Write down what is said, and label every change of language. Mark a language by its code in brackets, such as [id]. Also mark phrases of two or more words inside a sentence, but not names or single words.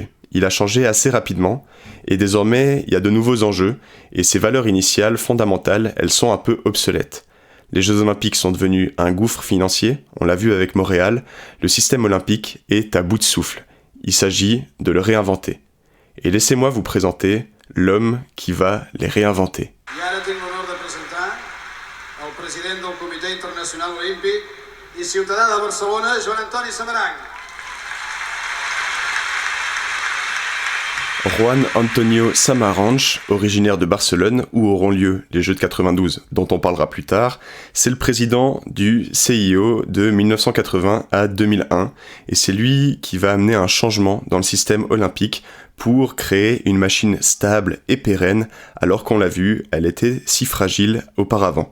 [fr] Il a changé assez rapidement, et désormais il y a de nouveaux enjeux, et ces valeurs initiales, fondamentales, elles sont un peu obsolètes. Les Jeux Olympiques sont devenus un gouffre financier, on l'a vu avec Montréal, le système olympique est à bout de souffle. Il s'agit de le réinventer. Et laissez-moi vous présenter l'homme qui va les réinventer. [ca] I ara tinc l'honor de presentar el president del Comitè Internacional Olímpic i ciutadà de Barcelona, Joan Antoni Samaranch. [fr] Juan Antonio Samaranch, originaire de Barcelone, où auront lieu les Jeux de 92, dont on parlera plus tard, c'est le président du CIO de 1980 à 2001, et c'est lui qui va amener un changement dans le système olympique pour créer une machine stable et pérenne, alors qu'on l'a vu, elle était si fragile auparavant.